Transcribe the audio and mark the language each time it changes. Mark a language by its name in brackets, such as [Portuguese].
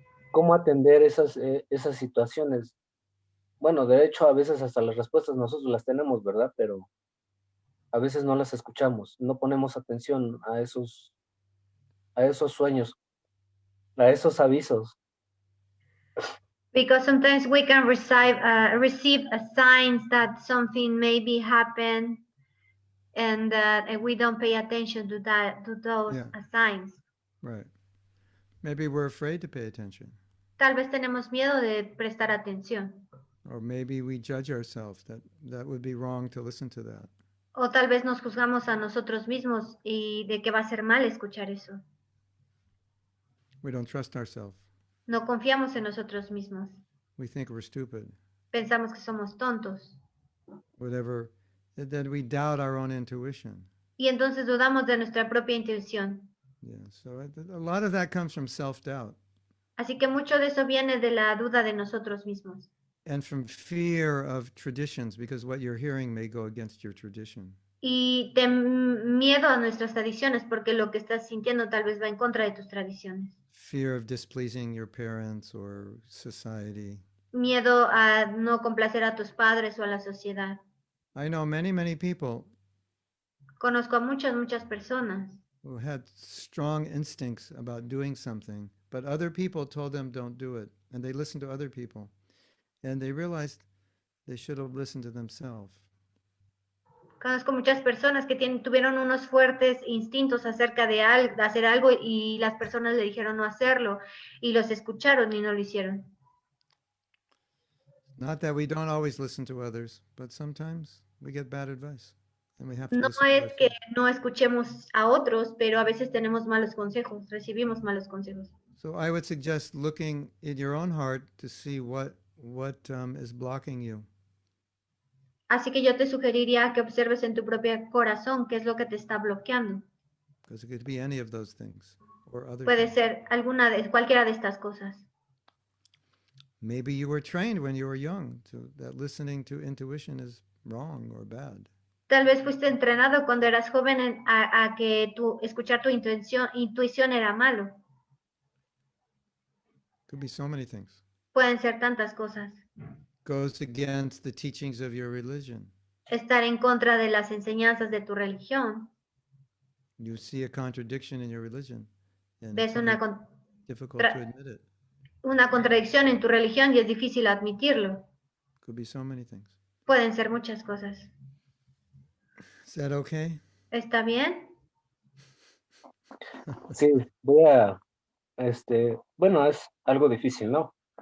[Spanish] ¿Cómo atender esas situaciones? Bueno, de hecho, a veces hasta las respuestas nosotros las tenemos, ¿verdad? Pero a veces no las escuchamos, no ponemos atención a esos sueños, a esos avisos. [English] Because sometimes we can receive a signs that something maybe happen, and we don't pay attention to those Yeah. signs. Right. Maybe we're afraid to pay attention. [Spanish] Tal vez tenemos miedo de prestar atención. [English] Or maybe we judge ourselves that would be wrong to listen to that. [Spanish] O tal vez nos juzgamos a nosotros mismos y de que va a ser mal escuchar eso. [English] We don't trust ourselves. [Spanish] No confiamos en nosotros mismos. [English] We think we're stupid. [Spanish] Pensamos que somos tontos. [English] Whatever. Then we doubt our own intuition. [Spanish] Y entonces dudamos de nuestra propia intuición. [English] Yeah. So a lot of that comes from self-doubt [Spanish] Así que mucho de eso viene de la duda de nosotros mismos. [English] and from fear of traditions, because what you're hearing may go against your tradition. [Spanish] Y de miedo a nuestras tradiciones, porque lo que estás sintiendo tal vez va en contra de tus tradiciones. [English] Fear of displeasing your parents or society. [Spanish] Miedo a no complacer a tus padres o a la sociedad. [English] I know many people [Spanish] Conozco a muchas personas [English] who had strong instincts about doing something, but other people told them don't do it. And they listened to other people. And they realized they should have listened to themselves. [Spanish] Conozco muchas personas que tuvieron unos fuertes instintos acerca de hacer algo y las personas le dijeron no hacerlo y los escucharon y no lo hicieron. [English] Not that we don't always listen to others, but sometimes we get bad advice and we have to [Spanish] No [English] listen to [Spanish] es que [English] ourselves. [Spanish] no escuchemos a otros, pero a veces tenemos malos consejos, recibimos malos consejos. [English] So I would suggest looking in your own heart to see what is blocking you. [Spanish] Así que yo te sugeriría que observes en tu propio corazón qué es lo que te está bloqueando. [English] Because it could be any of those things or other [Spanish] Puede [English] things. [Spanish] ser cualquiera de estas cosas. [English] Maybe you were trained when you were young that listening to intuition is wrong or bad. [Spanish] Tal vez fuiste entrenado cuando eras joven a que escuchar tu intuición era malo. [English] Could be so many things. [Spanish] Pueden ser tantas cosas. [English] Goes against the teachings of your religion. [Spanish] Estar en contra de las enseñanzas de tu religión. [English] You see a contradiction in your religion, and [Spanish] Ves [English] it's very difficult to admit it. [Spanish] una contradicción en tu religión y es difícil admitirlo. [English] Could be so many things. [Spanish] Pueden ser muchas cosas. [English] Is that okay? [Spanish] ¿Está bien? Sí, voy a, bueno, es algo difícil, ¿no?